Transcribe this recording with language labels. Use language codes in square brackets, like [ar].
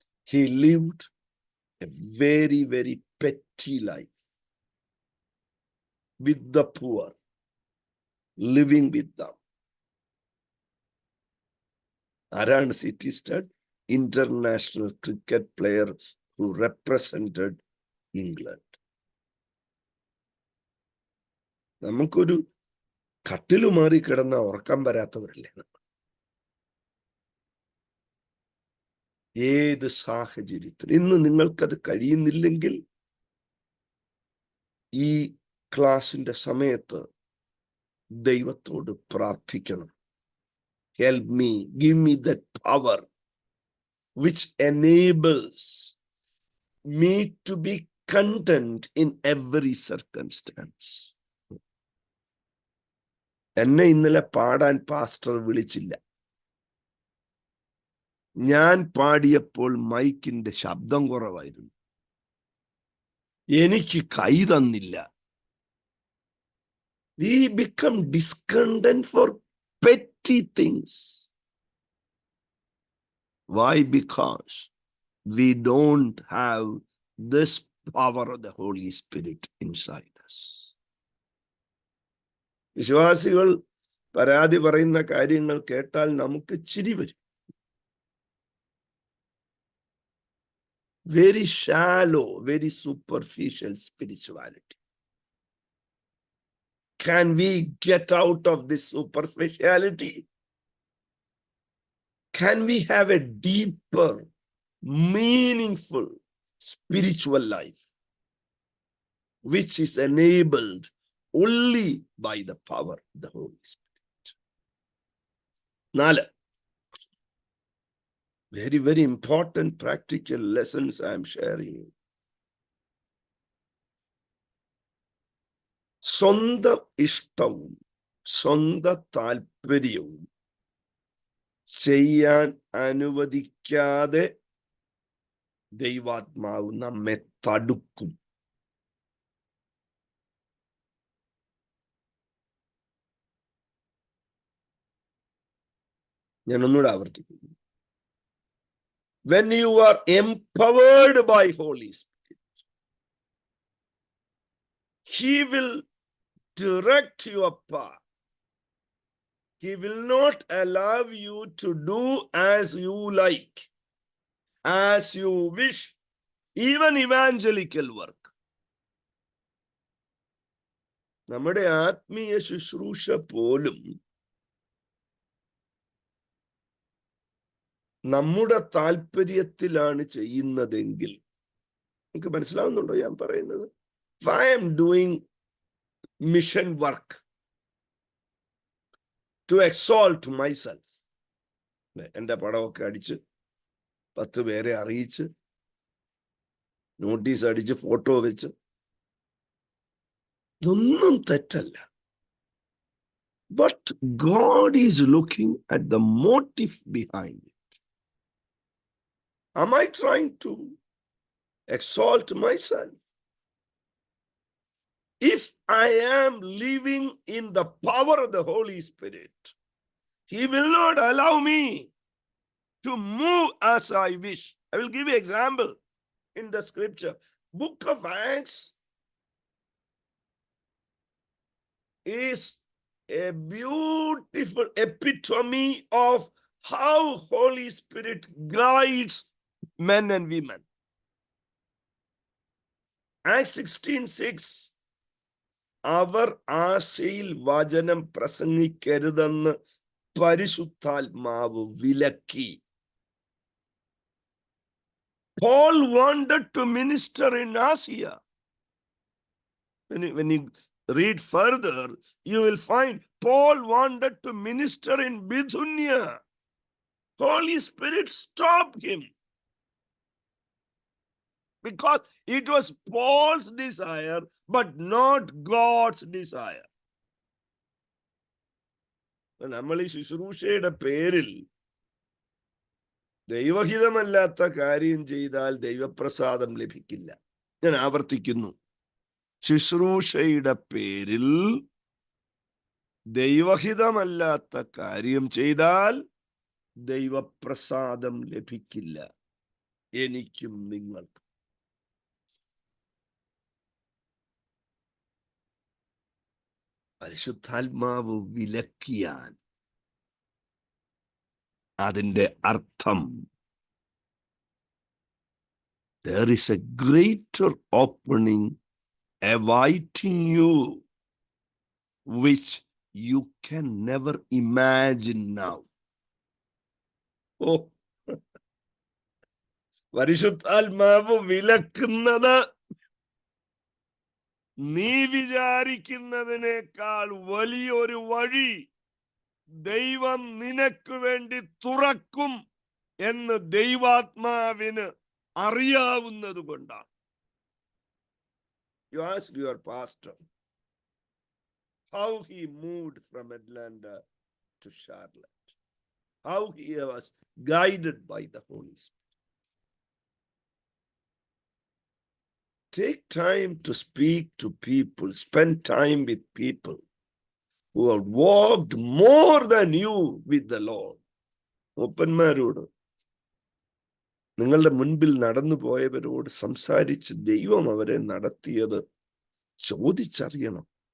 [en] He lived a very, very petty life with the poor, living with them. [ml] ആരാണ് city star? [en] International cricket player who represented England. [ml] നമുക്കൊരു കട്ടില് മാറി കിടന്ന ഉറക്കം വരാത്തവരല്ലേ? ഏത് സാഹചര്യത്തിൽ ഇന്ന് നിങ്ങൾക്കത് കഴിയുന്നില്ലെങ്കിൽ ഈ ക്ലാസിന്റെ സമയത്ത് ദൈവത്തോട് പ്രാർത്ഥിക്കണം. [en] Help me, give me that power which enables me to be content in every circumstance. [ml] എന്നെ ഇന്നലെ പാടാൻ പാസ്റ്റർ വിളിച്ചില്ല. ഞാൻ പാടിയപ്പോൾ മൈക്കിന്റെ ശബ്ദം കുറവായിരുന്നു. എനിക്ക് കൈ തന്നില്ല. [en] We become discontent for petty things. Why? Because we don't have this power of the Holy Spirit inside us. വിശ്വാസികൾ പരാതി പറയുന്ന കാര്യങ്ങൾ കേട്ടാൽ നമുക്ക് ചിരി വരും. Very shallow, very superficial spirituality. Can we get out of this superficiality? Can we have a deeper, meaningful spiritual life, which is enabled only by the power of the Holy Spirit? 4. Very, very important practical lessons I am sharing. [ml] സ്വന്തം ഇഷ്ടവും സ്വന്തം താല്പര്യവും ചെയ്യാൻ അനുവദിക്കാതെ ദൈവാത്മാവ് നമ്മെ തടുക്കും. ഞാൻ ഒന്നുകൂടെ ആവർത്തിക്കുന്നു. [en] When you are empowered by Holy Spirit, He will direct your path. He will not allow you to do as you like, as you wish, even evangelical work. [ml] നമ്മുടെ ആത്മീയ ശുശ്രൂഷ പോലും നമ്മുടെ താല്പര്യത്തിലാണ് ചെയ്യുന്നതെങ്കിൽ, നിങ്ങൾക്ക് മനസ്സിലാവുന്നുണ്ടോ ഞാൻ പറയുന്നത്? [en] If I am doing mission work to exalt myself, [ml] എൻ്റെ പടമൊക്കെ അടിച്ച് 10 പേരെ അറിയിച്ച് നോട്ടീസ് അടിച്ച് ഫോട്ടോ വെച്ച്, ഇതൊന്നും തെറ്റല്ല. [en] But God is looking at the motive behind it. Am I trying to exalt myself? If I am living in the power of the Holy Spirit, He will not allow me to move as I wish. I will give you an example in the scripture. Book of Acts is a beautiful epitome of how Holy Spirit guides men and women. [ml] Acts 16:6, അവർ ആശയിൽ വചനം പ്രസംഗിക്കരുതെന്ന് പരിശുദ്ധാത്മാവ് വിലക്കി. [en] Paul wanted to minister in Asia. When you read further, you will find Paul wanted to minister in Bithynia. Holy Spirit stopped him because it was Paul's desire, but not God's desire. [ml] നമ്മൾ ഈ ശുശ്രൂഷയുടെ പേരിൽ ദൈവഹിതമല്ലാത്ത കാര്യം ചെയ്താൽ ദൈവപ്രസാദം ലഭിക്കില്ല. ഞാൻ ആവർത്തിക്കുന്നു, ശുശ്രൂഷയുടെ പേരിൽ ദൈവഹിതമല്ലാത്ത കാര്യം ചെയ്താൽ ദൈവപ്രസാദം ലഭിക്കില്ല. എനിക്കും നിങ്ങൾക്ക്. പരിശുദ്ധാത്മാവ് വിലക്കിയാൽ അതിന്റെ അർത്ഥം [en] there is a greater opening awaiting you which you can never imagine now. [ml] പരിശുദ്ധാത്മാവ് വിലക്കുന്നത് നീ വിചാരിക്കുന്നതിനേക്കാൾ വലിയൊരു വഴി ദൈവം നിനക്ക് വേണ്ടി തുറക്കും എന്ന് ദൈവാത്മാവിന് അറിയാവുന്നത് കൊണ്ടാണ്. [en] You asked your pastor how he moved from Atlanta to Charlotte, how he was guided by the Holy Spirit. Take time to speak to people, spend time with people who have walked more than you with the Lord. [ml] മൂപ്പന്മാരോട്, നിങ്ങളുടെ മുൻപിൽ നടന്നു പോയവരോട് സംസാരിച്ച് ദൈവം അവരെ നടത്തിയത് ചോദിച്ചറിയണം.